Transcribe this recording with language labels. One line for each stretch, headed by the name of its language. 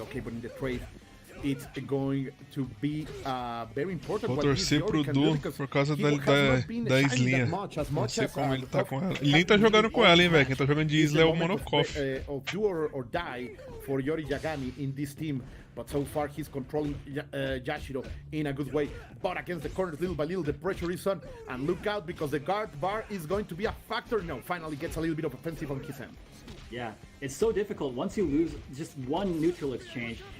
English: Okay, but in the trade, it's going to be very important.
Portuguese: Vou torcer pro Du por causa da Islinha. Não sei como ele tá com ela. Ele nem tá jogando com ela, hein, velho. Quem tá jogando de Isla é o Mono KOF.
English: Of do or die for Yori Yagami in this team, but so far he's controlling Yashiro in a good way. But against the corners, little by little, the pressure is on. And look out because the guard bar is going to be a factor. No, finally gets a little bit of offensive on his end. Yeah, it's so difficult once you lose just one neutral exchange.